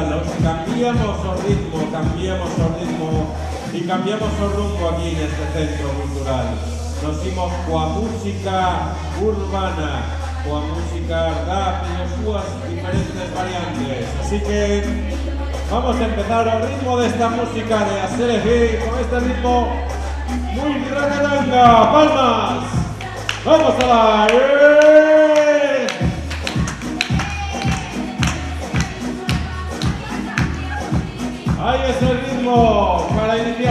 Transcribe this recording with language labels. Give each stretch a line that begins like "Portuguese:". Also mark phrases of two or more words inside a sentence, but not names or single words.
Galician: Hoxe cambiamos o ritmo e cambiamos o rumbo aquí neste centro cultural. Nos imos coa música urbana, coa música rap e as súas diferentes variantes. Así que vamos a empezar o ritmo desta música de Aserefi
Spanish: con este ritmo muy ragalanga.
Galician: ¡Palmas!
Spanish: ¡Vamos a la! Ahí es el ritmo para iniciar.